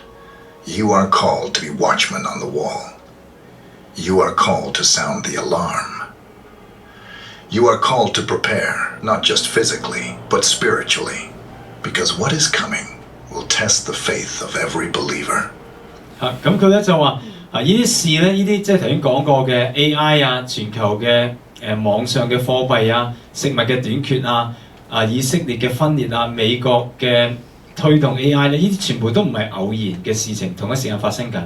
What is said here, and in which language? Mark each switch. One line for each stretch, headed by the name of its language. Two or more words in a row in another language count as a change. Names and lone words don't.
English: You are called to be watchmen on the wall. You are called to sound the alarm. You are called to prepare, not just physically, but spiritually, because what is coming will test the faith of every believer.
Cantonese: 咁佢咧就話呢啲事咧，呢啲即係頭先講過嘅 AI 全球嘅網上嘅貨幣食物嘅短缺以色列嘅分裂美國嘅推動 AI 咧，呢啲全部都唔係偶然嘅事情，同一時間發生緊。